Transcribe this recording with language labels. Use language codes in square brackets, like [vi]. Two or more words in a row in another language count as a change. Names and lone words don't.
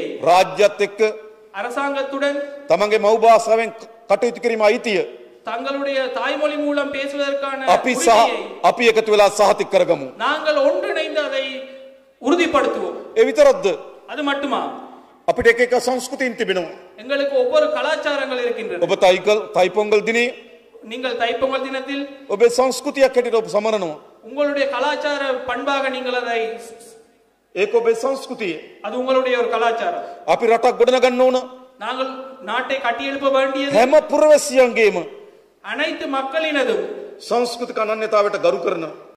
[si] රාජ්‍යත් එක්ක [ta] அரசாங்கத்துடன் [si] තමන්ගේ මව් භාෂාවෙන් කටයුතු කිරීම අයිතිය [ta] தங்களுடைய தாய்மொழி மூலம் பேசுவதற்கான [si] අපි එකතු වෙලා සහතික කරගමු. [ta] நாங்கள் ஒன்றிணைந்து அதை உறுதிப்படுத்துவோம். [si] ඒ විතරක්ද? [ta] அது மட்டுமா? [si] අපිට එක එක සංස්කෘතීන් තිබෙනවා. [ta] எங்களுக்கு ஒவ்வொரு கலாச்சாரங்கள் இருக்கின்றன. [si] ඔබ තයිපොංගල් දිනේ [ta] நீங்கள் தைப்பொங்கல் தினத்தில் [si] ඔබේ සංස්කෘතියක් හැටියට ඔබ සමරනවා. [ta] உங்களுடைய கலாச்சார பண்பாக நீங்கள் அதை [si] ඒක ඔබේ සංස්කෘතිය. [ta] அது உங்களுடைய ஒரு கலாச்சாரம். [si] අපි රටක් ගොඩනගන්න ඕන. [ta] நாங்கள் நாட்டை கட்டியெழுப்ப வேண்டியது [si] හැම පුරවැසියන්ගේම [ta] அனைத்து மக்களினதும் [si] සංස්කෘතික අනන්‍යතාවයට ගරු කරන